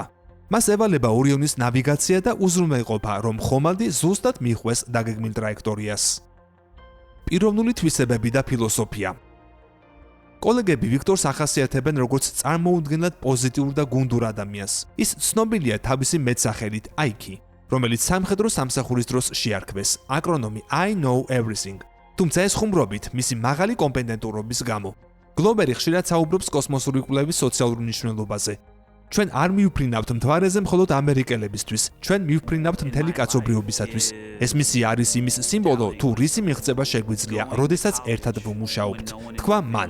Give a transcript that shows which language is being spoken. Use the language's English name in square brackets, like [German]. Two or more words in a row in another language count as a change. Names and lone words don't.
[Georgian] მას ევალება ორიონის ნავიგაცია და უზრუნველყოფა, რომ ხომალდი ზუსტად მიხვეს დაგეგმილ ტრაექტორიას. პიროვნული თვისებები და ფილოსოფია. კოლეგები ვიქტორს ახასიათებენ როგორც წარმოუდგენლად პოზიტიურ და გუნდურ ადამიანს. ის ცნობილია თავისი მეტსახელით IQ, რომელიც სამხედრო სამსახურის დროს შეარქვეს, აკრონომი [English] I know everything. [Georgian] თუმცა ეს ხუმრობით მისი მაღალი კომპეტენტურობის გამო. გლოვერი ხშირად საუბრობს კოსმოსური კვლევის სოციალურ მნიშვნელობაზე. ჩვენ არ მივფრინავთ მთვარეზე მხოლოდ ამერიკელებისთვის, ჩვენ მივფრინავთ მთელი კაცობრიობისათვის. ეს მისია არის იმის სიმბოლო, თუ რისი მიღწევა შეგვიძლია, როდესაც ერთად ვმუშაობთ, თქვა მან.